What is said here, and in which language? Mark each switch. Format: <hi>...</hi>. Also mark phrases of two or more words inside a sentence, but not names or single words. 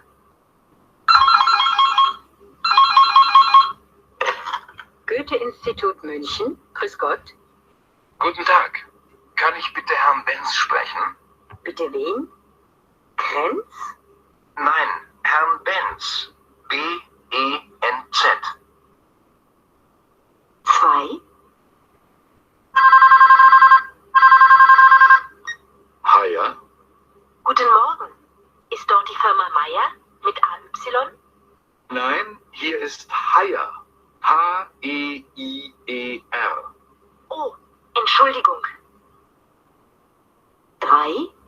<de>Goethe-Institut München. Grüß Gott. Guten Tag. Kann ich bitte Herrn Benz sprechen? Bitte wen? Krenz? Nein, Herrn Benz. B-E-N-Z. 2. Haier? Guten Morgen. Ist dort die Firma Meier mit AY? Nein, hier ist Haier. H-E-I-E-R. Oh, Entschuldigung. 3.</de>